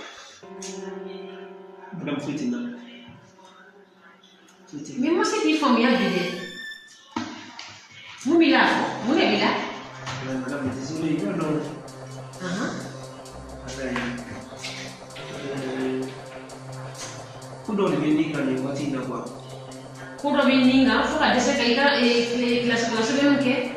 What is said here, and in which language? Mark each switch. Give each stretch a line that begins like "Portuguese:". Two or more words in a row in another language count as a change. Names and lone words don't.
French: Madame Fitina. Mais moi c'est
Bambara: k'i faamuya bi dɛ. Mun b'i la fɔ? Mun de b'i la?
French: Madame, désolé, non.
Bambara: Ko dɔ de bɛ ne ka nin waati in na quoi. Ko dɔ b'i ni kan fo ka dɛsɛ ka i ka kilasi kɔnɔ sɛbɛnw kɛ.